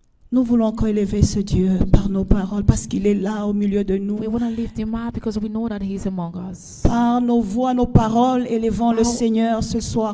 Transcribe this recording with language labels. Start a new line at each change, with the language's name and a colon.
French: Nous voulons encore élever ce Dieu par nos paroles parce qu'il est là au milieu de nous.
English: We want to lift him up because we know that he is among us.
French: Par nos voix, nos paroles, élevons le Seigneur ce soir